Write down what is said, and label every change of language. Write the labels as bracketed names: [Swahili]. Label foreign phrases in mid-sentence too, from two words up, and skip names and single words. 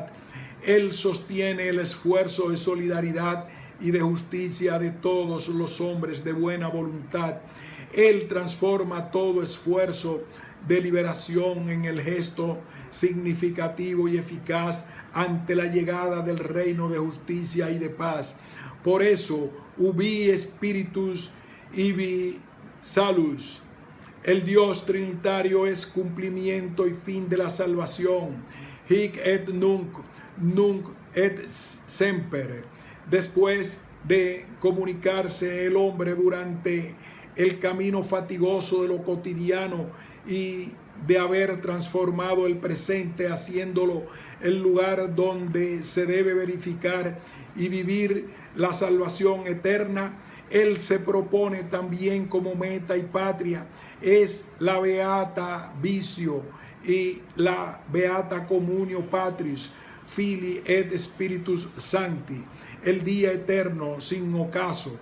[Spanish] Él sostiene el esfuerzo de solidaridad y de justicia de todos los hombres de buena voluntad. Él transforma todo esfuerzo de liberación en el gesto significativo y eficaz ante la llegada del reino de justicia y de paz. Por eso, [Latin] ubi spiritus ibi salus. [Spanish] El Dios trinitario es cumplimiento y fin de la salvación. [Latin] Hic et nunc, nunc et semper. [Spanish] Después de comunicarse el hombre durante el camino fatigoso de lo cotidiano y de haber transformado el presente, haciéndolo el lugar donde se debe verificar y vivir la salvación eterna, Él se propone también como meta y patria es la [Latin] beata vicio [Spanish] y la [Latin] beata communio Patris, Filii et Spiritus Sancti, [Spanish] el día eterno sin ocaso.